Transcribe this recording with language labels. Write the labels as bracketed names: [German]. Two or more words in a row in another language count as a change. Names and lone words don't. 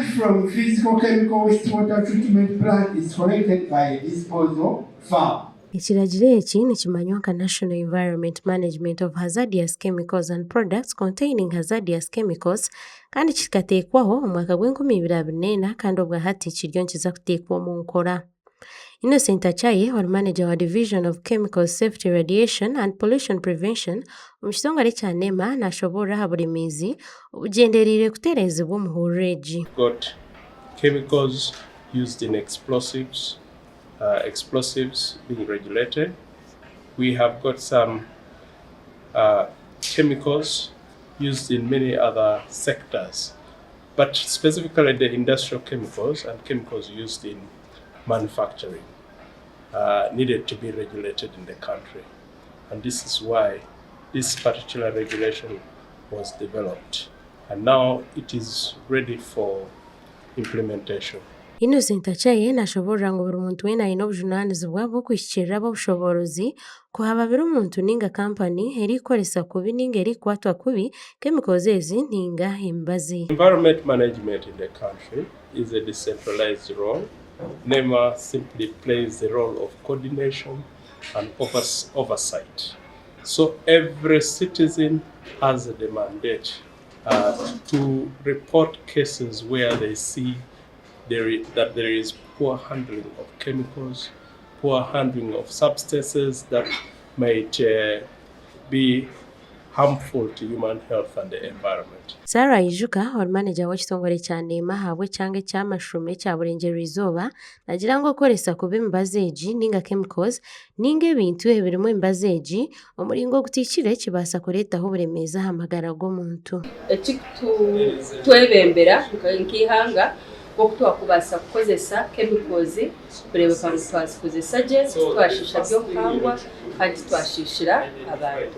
[English] from physical chemical wastewater treatment plant is collected by a disposal farm. [Nyankole] Ekiragiro eki nikimanywa nka [English] National Environment Management of Hazardous Chemicals [Nyankole] and Products Containing Hazardous Chemicals kandi kikateekwaho omwaka gw'2024 kandi obwa hati kiryo nikiza kuteekwa Omunkora. Innocent Achaye, [English] or manager wa Division of Chemical Safety, Radiation and Pollution Prevention, [Nyankole] omu kitongole kya NEMA nashoborra ha buli miizi obugendereire kutereezebwa omu hurro egi. [English] Got chemicals used in explosives being regulated. We have got some chemicals used in many other sectors, but specifically the industrial chemicals and chemicals used in manufacturing needed to be regulated in the country. And this is why this particular regulation was developed. And now it is ready for implementation. [Nyankole] Innocent Achaye nashoborra ngu buri muntu weena aine obujunaanizibwa bw'okwihikirira obushobozi kuhababira omuntu ninga kampani erikukoresa kubi ninga erikukwatwa kubi chemicals ezi ninga emibaazi. [English] Environment management in the country is a decentralized role. NEMA simply plays the role of coordination and oversight. So every citizen has the mandate to report cases where they see that there is poor handling of chemicals, poor handling of substances that might be harmful to human health and the environment. [Nyankole] Sarah Ijuka, or manager w'ekitongole kya NEMA habwe kyanga eky'amashume kya Burengerwa Izooba, nagira ngu okukoresa kubi emibaazi egi ninga chemicals ninga ebintu ebirimu emibaazi egi omuringo ogutiikire kibaasa kureetaho oburemeezi aha magara g'omuntu. Ekitwebembera nk'ihanga okutwakubaasa kukozesa chemicals kureebeka ngu twazikozesa gye twashiisha by'okukangwa kandi twashiishira abantu.